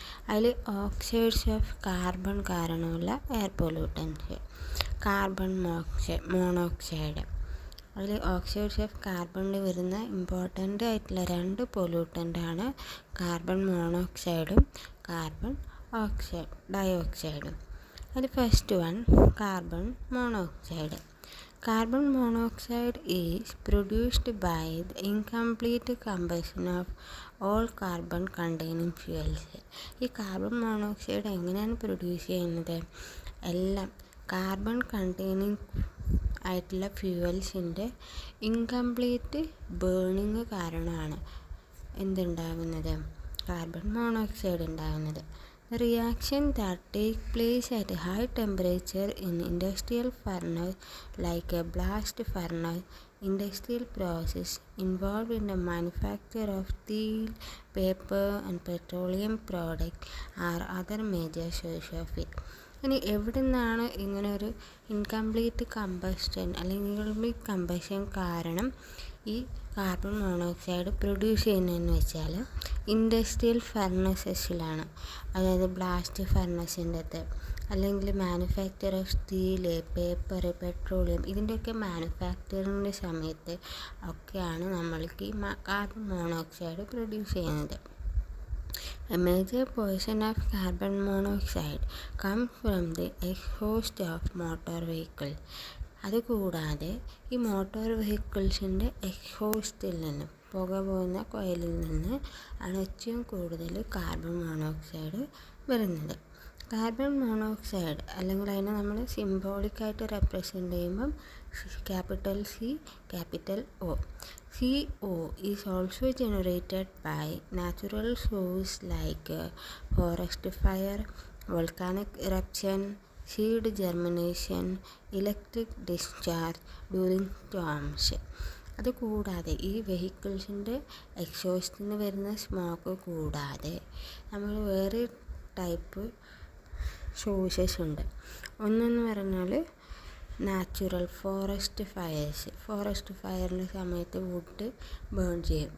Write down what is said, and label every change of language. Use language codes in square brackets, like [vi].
[ml] അതിൽ oxides of carbon കാരണമുള്ള air pollutants, carbon monoxide. അതിൽ ഓക്സൈഡ്സ് ഓഫ് കാർബണിൽ വരുന്ന ഇമ്പോർട്ടൻ്റ് ആയിട്ടുള്ള 2 പൊല്യൂട്ടൻ്റാണ് കാർബൺ മോണോക്സൈഡും കാർബൺ ഡയോക്സൈഡും. അതിൽ first one carbon monoxide. [en] Carbon monoxide is produced by the incomplete combustion of all carbon containing fuels. [ml] ഈ carbon monoxide എങ്ങനെയാണ് produce ചെയ്യുന്നത്? എല്ലാം carbon containing ആയിട്ടുള്ള ഫ്യൂവൽസിൻ്റെ incomplete burning കാരണമാണ് എന്തുണ്ടാകുന്നത്? കാർബൺ മോണോക്സൈഡ് ഉണ്ടാകുന്നത്. [en] The reaction that takes place at a high temperature in industrial furnace like a blast furnace, industrial process involved in the manufacture of steel, paper and petroleum products are other major sources of it. [ml] ഇനി എവിടെ നിന്നാണ് ഇങ്ങനൊരു incomplete combustion അല്ലെങ്കിൽ incomplete combustion കാരണം ഈ carbon monoxide produce ചെയ്യുന്നതെന്ന് വെച്ചാൽ industrial ഫർണസസിലാണ്. അതായത് ബ്ലാസ്റ്റ് ഫർണസിൻ്റെ അകത്ത് അല്ലെങ്കിൽ manufacture of steel, paper, petroleum, ഇതിൻ്റെയൊക്കെ മാനുഫാക്ചറിങ്ങിൻ്റെ സമയത്ത് ഒക്കെയാണ് നമ്മൾക്ക് ഈ കാർബൺ മോണോക്സൈഡ് പ്രൊഡ്യൂസ് ചെയ്യുന്നത്. [en] A major portion of carbon monoxide comes from the exhaust of motor vehicle. [ml] അതുകൂടാതെ ഈ മോട്ടോർ വെഹിക്കിൾസിൻ്റെ എക്സോസ്റ്റിൽ നിന്ന്, പുക പോകുന്ന കോയിലിൽ നിന്ന് ആണ് ഏറ്റവും കൂടുതൽ കാർബൺ മോണോക്സൈഡ് വരുന്നത്. കാർബൺ മോണോക്സൈഡ് അല്ലെങ്കിൽ അതിനെ നമ്മൾ സിംബോളിക്കായിട്ട് റെപ്രസെൻ്റ് ചെയ്യുമ്പം capital C, capital O. [en] CO is also generated by natural sources like forest fire, volcanic eruption, seed germination, electric discharge during storms. [ml] അതുകൂടാതെ ഈ വെഹിക്കിൾസിൻ്റെ എക്സോസ്റ്റിൽ നിന്ന് വരുന്ന സ്മോക്ക് കൂടാതെ നമ്മൾ വേറെ ടൈപ്പ് സോഴ്സസ് ഉണ്ട്. ഒന്നെന്ന് പറഞ്ഞാൽ നാച്ചുറൽ ഫോറസ്റ്റ് ഫയറിൻ്റെ സമയത്ത് വുഡ് ബേൺ ചെയ്യും.